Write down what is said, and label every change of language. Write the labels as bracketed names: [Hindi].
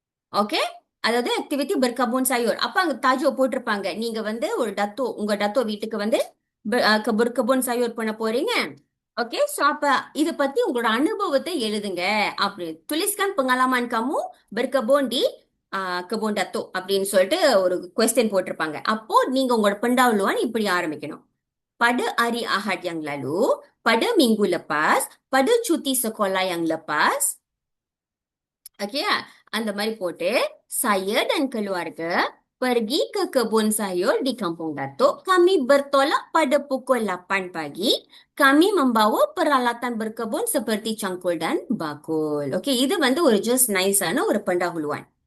[Tamil] Okay, அதாவது activity [Malay] berkebun sayur. [Tamil] அப்ப அங்க தாஜோ போட்டிருப்பாங்க. நீங்க வந்து ஒரு டத்தோ, உங்க டத்தோ வீட்டுக்கு வந்து [Malay] berkebun sayur [Tamil] பண்ண போறீங்க. ஓகே, சோ அப்ப இத பத்தி உங்களோட அனுபவத்தை எழுதுங்க. அப்படி [Malay] tuliskan pengalaman kamu berkebun di kebun datuk [Tamil] அப்படின்னு சொல்லிட்டு ஒரு கொஸ்டின் போட்டிருப்பாங்க. அப்போ நீங்க உங்களோட pendahuluan இப்படி ஆரம்பிக்கணும். [Malay] Pada hari Ahad yang lalu, pada minggu lepas, pada cuti sekolah yang lepas, okey ya, [Tamil] அந்த மாதிரி போட்டு [Malay] saya dan keluarga pergi ke kebun sayur di Kampung Datuk. Kami bertolak pada pukul 8 pagi. Kami membawa peralatan berkebun seperti cangkul dan bakul. [Tamil] Okey, இது வந்து ஒரு just nice-ஆன ஒரு pendahuluan.